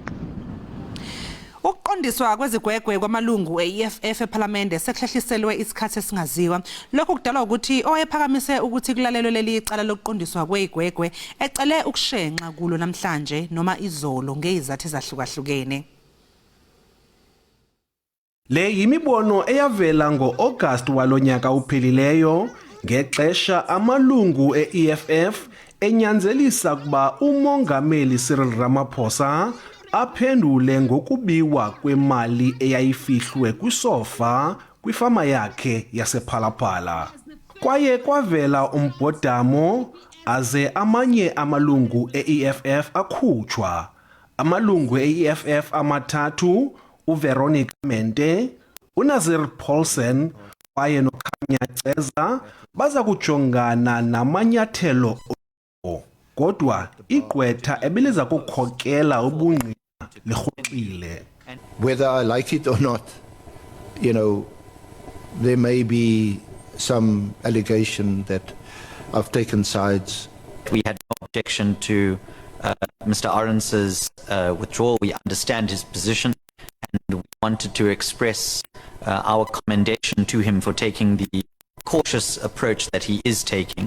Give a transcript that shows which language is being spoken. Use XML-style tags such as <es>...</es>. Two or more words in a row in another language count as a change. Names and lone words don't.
<zu>Ukuqondiswa kwezigwegwe kwamalungu e-EFF ePhalamende sekuhlehliselwe isikhathi esingaziwa. Lokho kudalwa ukuthi owayephakamise ukuthi kulalelwe leli icala lokuqondiswa kwezigwegwe ecele ukushenxa kulo namhlanje noma izolo ngezizathu ezahlukahlukene.</zu> <xh>Le yimibono eyavela ngo-August walonyaka uphelileyo ngexesha amalungu e-EFF enyanzelisa kuba umongameli Cyril Ramaphosa aphendule ngokubiwa kwemali eyayifihlwe kwisofa kwifama yakhe yasePhalaphala. Kwaye kwavela umbhodamo aze amanye amalungu e-EFF akhutshwa. Amalungu e-EFF amathathu uVeronica Mente, uNazir Paulsen kwaye noKhanya Ceza baza kujongana namanyathelo kodwa igqwetha ebeliza kukhokela ubungqina lirhoxile.</xh> <en>Whether I like it or not, you know, there may be some allegation that I've taken sides. We had no objection to Mr. Arens's withdrawal. We understand his position, and we wanted to express our commendation to him for taking the cautious approach that he is taking.</en>